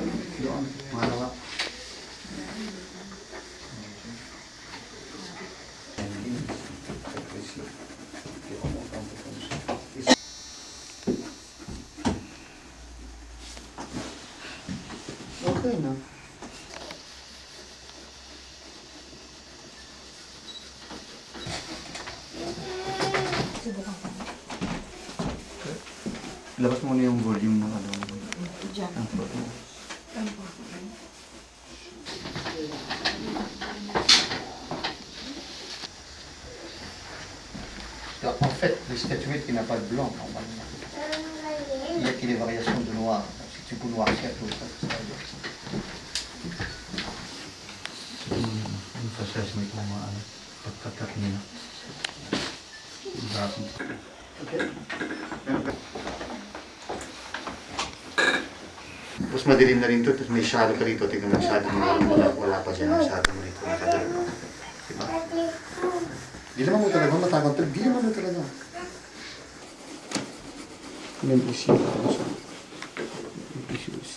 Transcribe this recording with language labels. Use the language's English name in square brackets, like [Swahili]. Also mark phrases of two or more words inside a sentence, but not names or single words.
[Filipino] Doon. Malawa. Okay na. Labas mo na yung volume ng ano. Diyan. [French] En fait, les statuettes qui n'ont pas de blanc, normalement. Il n'y a que des variations de noir. Si tu peux noircir tout ça, ça va bien. [Filipino] Yung process mo itong mga pagkakat nila. Okay. Tapos madilim na rin ito, tapos may shadow ka rito. Tingnan mo shadow mo, wala pa dyan ang shadow mo rito. Diba? Di naman mo talaga matakot, di naman mo talaga. [French] Même ici, comme ça. Ici aussi.